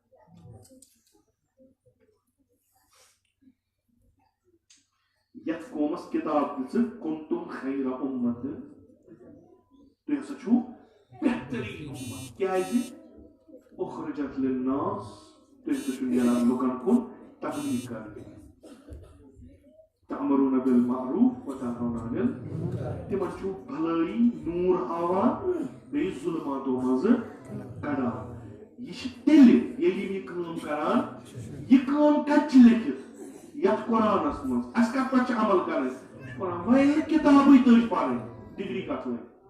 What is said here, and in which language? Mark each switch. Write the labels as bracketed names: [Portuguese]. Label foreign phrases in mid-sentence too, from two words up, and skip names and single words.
[Kashmiri] یتھ قومس کِتاب دِژٕ [Arabic] کُنتُم خیرَ اُمَّتٍ [Kashmiri] تُہۍ ہسا چھِو بہتریٖن اُمت کیازِ [Arabic] اُخرجت لِلناس [Kashmiri] تُہۍ ہسا چھِو نیران لُکن کُن تبلیغ کرنہِ [Arabic] تأمرون بالمعروف وتنهون عن المنکر [Kashmiri] تِمن چھُو بھلٲیی نوٗر ہاوان بیٚیہِ ظُلماتو منٛزٕ کڑان یہِ چھِ تیٚلہِ ییٚلہِ یِم یہِ کٲم کران یہِ کٲم کتہِ چھِ لیکھِتھ یتھ قرآنس منٛز اَسہِ کتھ پٮ۪ٹھ چھِ عمل کرٕنۍ قرآن وۄنۍ نہٕ کِتابٕے تٔج پرٕنۍ ڈگری کتھ وۄنۍ